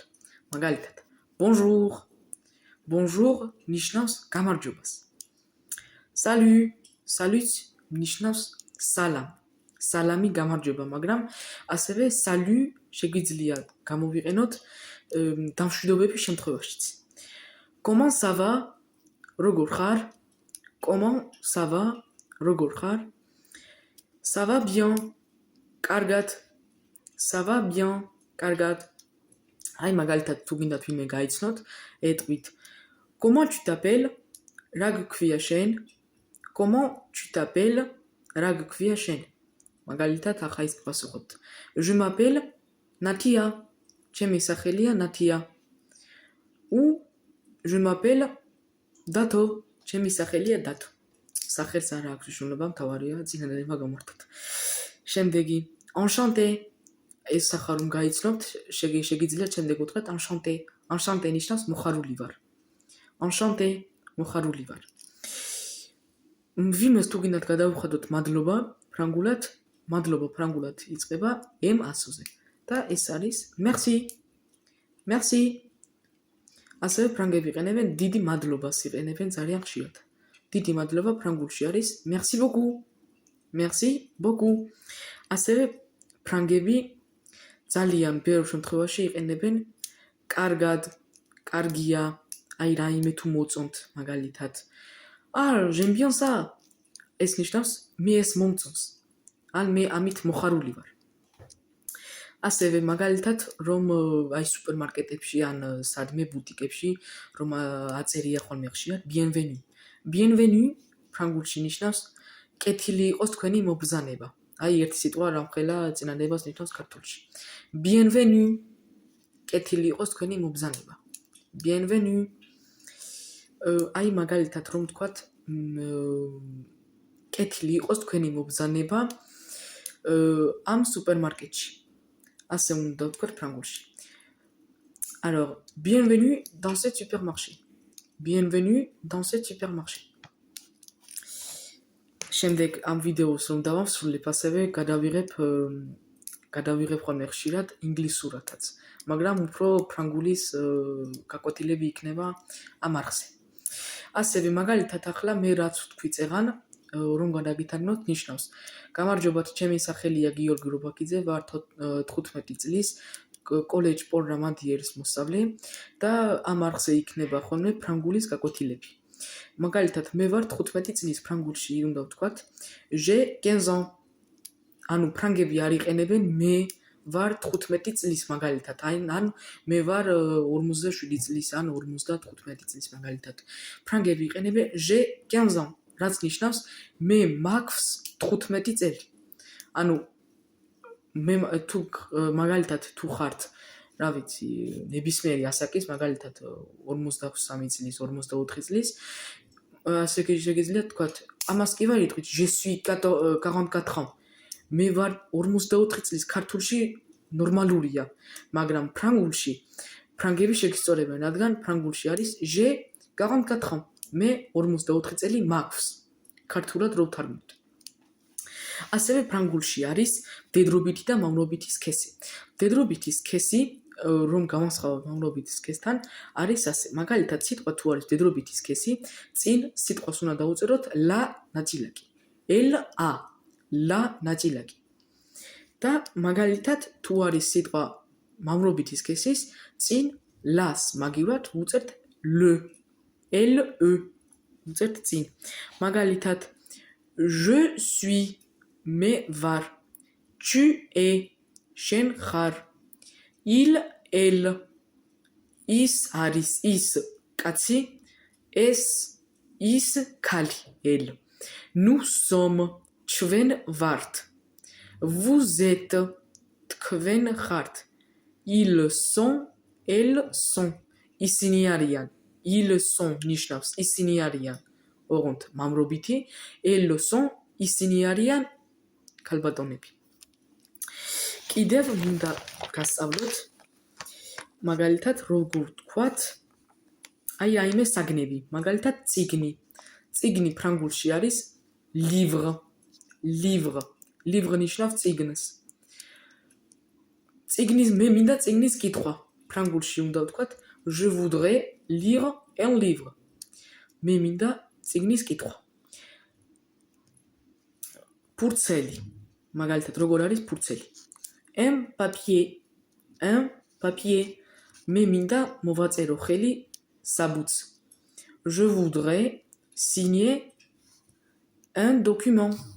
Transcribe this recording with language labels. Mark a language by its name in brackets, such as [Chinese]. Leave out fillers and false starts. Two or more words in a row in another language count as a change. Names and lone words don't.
[Georgian] მაგალითად, bonjour. Bonjour ნიშნავს გამარჯობას. Salut. Salut ნიშნავს სალამ. სალამი გამარჯობა, მაგრამ ასევე salut შეგვიძლია გამოვიყენოთ დამშვიდობების შემთხვევაშიც. [French] Comment ça va? [Georgian] როგორ ხარ? [French] Comment ça va? [Georgian] როგორ ხარ? [French] Ça va bien. კარგად. Ça va bien. [Georgian] კარგად. აი მაგალითად თუ გინდათ ვინმე გაიცნოთ, ეტყვით. [French] Comment tu t'appelles? [Georgian] რა გქვია შენ? [French] Comment tu t'appelles? [Georgian] რა გქვია შენ? მაგალითად ახლა ის პასუხობთ. [French] Je m'appelle Natia. [Georgian] ჩემი სახელია Natia. [French] Ou je m'appelle Dato. [Georgian] ჩემი სახელია Dato. სახელს არ აქვს მნიშვნელობა, მთავარია წინადადება გამართოთ. შემდეგი, enchanté. ეს სახარ რომ გაიცნობთ, შეგიძლიათ შემდეგ უთხრათ enchanté. enchanté ნიშნავს მოხარული ვარ. enchanté, მოხარული ვარ. ვინმეს თუ გინდათ გადავუხადოთ მადლობა, ფრანგულად, მადლობა ფრანგულად იწყება m ასოზე. და ეს არის merci. merci. ასევე ფრანგები იყენებენ დიდი მადლობას იყენებენ ძალიან ხშირად. დიდი მადლობა ფრანგულში არის [French] merci beaucoup. merci beaucoup. [Georgian] ასევე ფრანგები ძალიან ბევრ შემთხვევაში იყენებენ კარგად, კარგია, აი რაიმე თუ მოწონთ, მაგალითად. [French] Ah, j'aime bien ça. [Georgian] ეს ნიშნავს მე ეს მომწონს. ან მე ამით მოხარული ვარ. ასევე მაგალითად, რომ აი სუპერმარკეტებში ან სადმე ბუტიკებში რომ აწერია ხოლმე ხშირად bienvenue. bienvenue ფრანგულში ნიშნავს კეთილი იყოს თქვენი მობრძანება. აი ერთი სიტყვა რამხელა წინადებას ნიშნავს ქართულში. bienvenue კეთილი იყოს თქვენი მობრძანება. bienvenue აი მაგალითად რომ ვთქვათ კეთილი იყოს თქვენი მობრძანება ამ სუპერმარკეტში. Assez უნდა ვთქვათ ფრანგულში. [French] Alors, bienvenue dans ce supermarché. Bienvenue dans ce supermarché. [Georgian] შემდეგ ამ ვიდეოს რომ დავამსრულებ, ასევე გადავიღებ ხოლმე ხშირად ინგლისურათაც, მაგრამ უფრო ფრანგულის გაკვეთილები იქნება ამ არხზე. ასევე მაგალითად ახლა მე რაც ვთქვი წეღან რომ გადაგითარგმნოთ ნიშნავს. გამარჯობათ, ჩემი სახელია გიორგი რობაქიძე, ვარ 15 წლის, კოლეჯ პოლ რამადიერის მოსწავლე და ამ არხზე იქნება ხოლმე ფრანგულის გაკვეთილები. მაგალითად, მე ვარ 15 წლის, ფრანგულში უნდა ვთქვათ [French] j'ai 15 ans. [Georgian] ანუ ფრანგები არ იყენებენ მე ვარ 15 წლის მაგალითად, ან მე ვარ 47 წლის, ან 55 წლის მაგალითად. ფრანგები იყენებენ [French] j'ai 15 ans. [Georgian] რაც ნიშნავს მე მაქვს 15 წელი. ანუ მე თუ მაგალითად თუ ხართ, რა ვიცი, ნებისმიერი ასაკის, მაგალითად 53 წლის, 44 წლის, ასე შეგიძლიათ თქვათ, ამას კი ვარ იტყვით, [French] je suis 44 ans. [Georgian] მე ვარ 44 წლის, ქართულში ნორმალურია, მაგრამ ფრანგულში ფრანგები შეგისწორებენ, რადგან ფრანგულში არის [French] j'ai 44 ans. [Georgian] მე 44 წელი მაქვს. ქართულად რო ვთარგმნოთ. ასევე ფრანგულში არის მდედრობითი და მავნობითი სქესი. მდედრობითი სქესი, რომ გამოსხავოთ მავნობითი სქესთან, არის ასე. მაგალითად, სიტყვა თუ არის მდედრობითი სქესი, წინ სიტყვას უნდა დაუწეროთ la ნაწილაკი. L-A, la ნაწილაკი. და მაგალითად, თუ არის სიტყვა მამრობითი სქესის წინ ლას მაგივრად ვუწერთ ლ ვუწერთ წინ. მაგალითად [French] je suis [Georgian] მე ვარ [French] tu es [Georgian] შენ ხარ [French] il elle [Georgian] ის არის ის კაცი ეს ის ქალი [French] elle nous sommes [Georgian] ჩვენ ვართ [French] vous êtes [Georgian] თქვენ ხართ [French] ils sont elles sont [Georgian] ისინი არიან [French] ils sont [Georgian] ნიშნავს ისინი არიან ოღონდ მამრობითი [French] elles sont [Georgian] ისინი არიან ქალბატონები კიდევ მინდა გასწავლოთ მაგალითად როგორ თქვათ აიმე საგნები მაგალითად წიგნი ფრანგულში არის livre ნიშნავს წიგნს წიგნის მე მინდა წიგნის კითხვა ფრანგულში უნდა ვთქვათ [French] je voudrais lire un livre [Georgian] მე მინდა წიგნის კითხვა ფურცელი მაგალითად როგორ არის ფურცელი [French] un papier [Georgian] მე მინდა მოვაწერო ხელი საბუთს [French] je voudrais signer un document